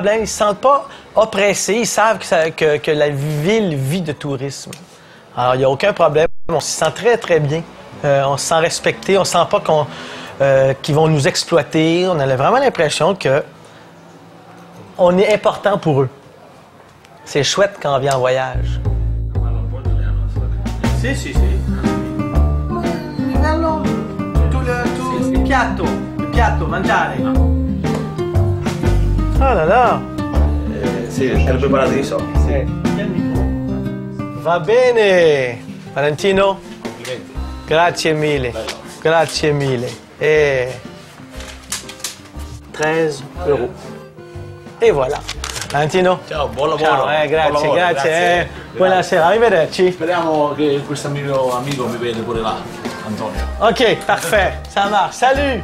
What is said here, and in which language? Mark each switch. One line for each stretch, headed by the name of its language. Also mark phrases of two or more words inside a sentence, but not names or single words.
French: Ils ne se sentent pas oppressés. Ils savent que la ville vit de tourisme. Alors, il n'y a aucun problème. On s'y sent très, très bien. On se sent respecté. On ne sent pas qu'ils vont nous exploiter. On a vraiment l'impression qu'on est important pour eux. C'est chouette quand on vient en voyage.
Italian: Sì, sì, sì. Il piatto, mangiare.
French: Oh là là.
Italian: Sì, era preparato di so. Sì. Va bene. Valentino? Grazie mille. Grazie mille.
French: Et 13 €. Et voilà.
Italian: Valentino? Ciao, buon lavoro. Ciao, grazie, buon lavoro, grazie. Buonasera, arrivederci. Speriamo che questo amico mi vede pure là. Antonio.
French: Ok, parfait, ça marche. Salut!